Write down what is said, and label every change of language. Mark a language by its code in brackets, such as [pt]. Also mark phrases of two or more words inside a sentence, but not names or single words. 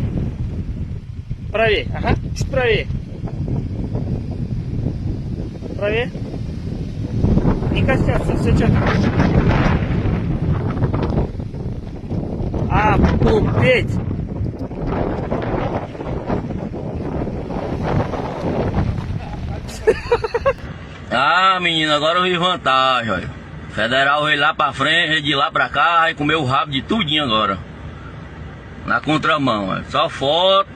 [ru] Правее. Ага. Чуть правее. Правее. Не коснется, все четко. Путь. [pt] Ah, menino, agora eu vi vantagem, olha. Federal veio lá pra frente, veio de lá pra cá, vai comer o rabo de tudinho agora. Na contramão, olha. Só foto.